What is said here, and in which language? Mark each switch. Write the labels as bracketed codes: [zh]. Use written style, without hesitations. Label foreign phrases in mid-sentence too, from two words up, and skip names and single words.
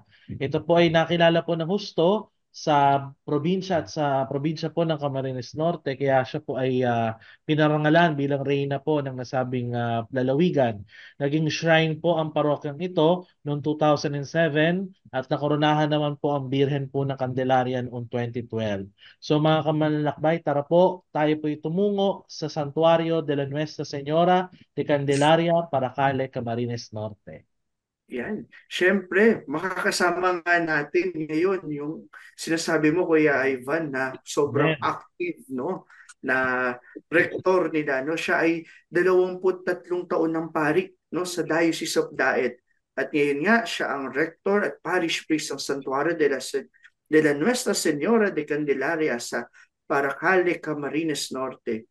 [tl] Ito po ay nakilala po ng husto sa probinsya at sa probinsya po ng Camarines Norte kaya siya po ay pinarangalan bilang reyna po ng nasabing lalawigan. Naging shrine po ang parokyang ito noong 2007 at nakoronahan naman po ang Birhen po ng Candelaria noong 2012. So mga kamanlalakbay, tara po, tayo po tumungo sa Santuario de la Nuestra Señora de Candelaria, Paracale, Camarines Norte. Yan. Siyempre, makakasama nga natin ngayon yung sinasabi mo, Kuya Ivan, na sobrang Amen. active, no? Na rector nila, no? Siya ay 23 taon ng parik, no? Sa Diocese of Daet. At ngayon nga, siya ang rector at parish priest ng Santuario de la Nuestra Señora de Candelaria sa Paracale, Camarines Norte.